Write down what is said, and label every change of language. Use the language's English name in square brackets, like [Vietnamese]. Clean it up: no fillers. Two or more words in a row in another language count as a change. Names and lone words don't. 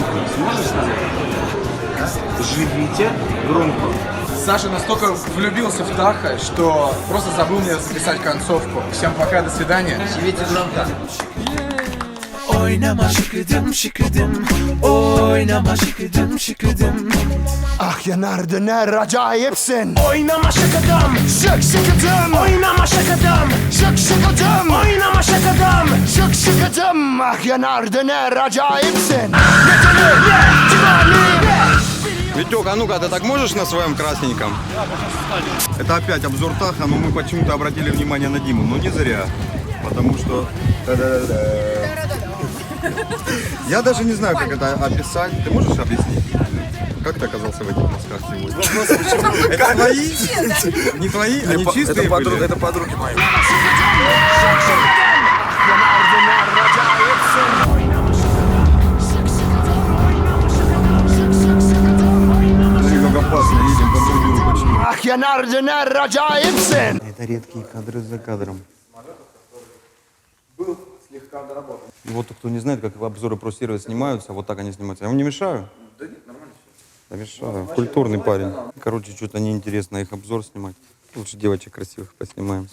[Russian] Сможешь сказать? Живите громко. Саша настолько влюбился в Таха, что просто забыл мне записать концовку. Всем пока, до свидания. Живите громко. [Turkish] Oynama şıkıdım şıkıdım, oynama şıkıdım şıkıdım. Ah yanar döner acayipsin. Oynama şıkıdım, Şık şıkıdım. oynama şıkıdım, Şık şıkıdım. oynama şıkıdım. Şık şıkıdım. Ah yanar döner acayipsin. [Russian] Витек, а ну-ка, ты так можешь на своем красненьком? Это опять обзор Таха, но мы почему-то обратили внимание на Диму. Но не зря, потому что... Я даже не знаю, как это описать. Ты можешь объяснить? Как ты оказался в этих носках сегодня? Это твои? Не твои? Они чистые были? Это подруги мои. Смотри, как опасно едем по бордюру почти. [Turkish] Ah yanar döner acayipsin. [Russian] Это редкие кадры за кадром. И вот кто не знает, как обзоры про сервис снимаются, вот так они снимаются. Я вам не мешаю? Да нет, нормально все. Да мешаю. Культурный парень. Короче, что-то неинтересно их обзор снимать. Лучше девочек красивых поснимаем.